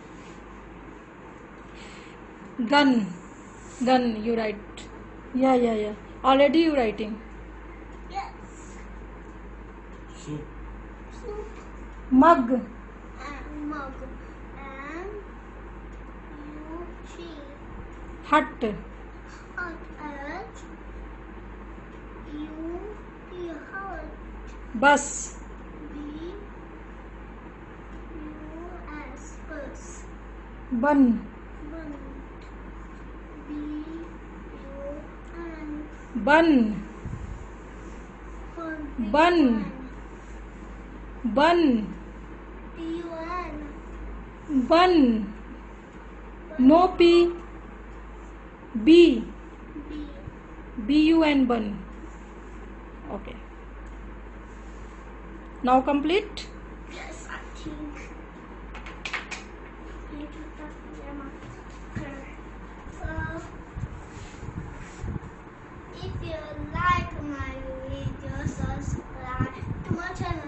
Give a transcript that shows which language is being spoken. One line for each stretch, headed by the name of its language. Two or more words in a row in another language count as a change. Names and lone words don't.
English: Gun. Gun. You write. Yeah. Already you writing. Yes. Soup. Soup. Mug. And mug. And U-G. Hut. Hut. H-U-T. Hut. Bus. B-U-S. Bus. Bun. Bun. B-U-N. Bun. Bun. Bun. B-U-N. Bun. No P. B. B. B-U-N. Bun. Okay. Now complete. Yes, I think. If you like my video, subscribe to my channel.